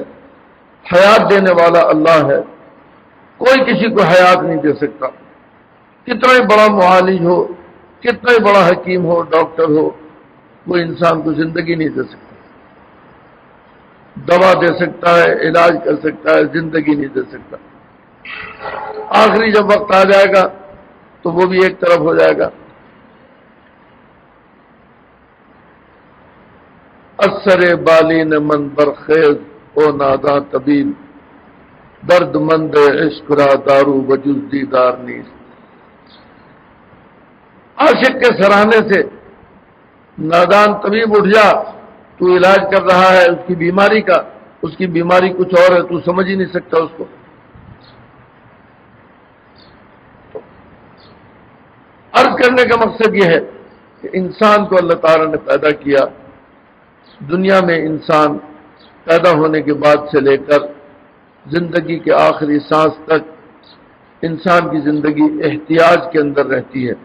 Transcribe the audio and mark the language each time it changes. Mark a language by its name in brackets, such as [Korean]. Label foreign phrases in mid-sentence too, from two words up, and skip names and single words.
[Urdu] حیات دینے والا اللہ ہے، کوئی کسی کو حیات نہیں دے سکتا، کتنا ہی بڑا معالج ہو، کتنا ہی بڑا حکیم ہو، ڈاکٹر ہو، وہ انسان کو زندگی نہیں دے سکتا، دوا دے سکتا ہے، علاج کر سکتا ہے، زندگی نہیں دے سکتا۔ آخری جب وقت آ جائے گا تو وہ بھی ایک طرف ہو جائے گا۔ [Persian] اثر بالین من برخیز او ناداں طبیب، درد مند عشق را دارو وجز دیدار نیست۔ [Urdu] عاشق کے سراہنے سے نادان طبیب اٹھ جا، تو علاج کر رہا ہے اس کی بیماری کا، اس کی بیماری کچھ اور ہے، تو سمجھ ہی نہیں سکتا اس کو۔ عرض کرنے کا مقصد یہ ہے کہ انسان کو اللہ تعالیٰ نے پیدا کیا، دنیا میں انسان پیدا ہونے کے بعد سے لے کر زندگی کے آخری سانس تک انسان کی زندگی احتیاج کے اندر رہتی ہے۔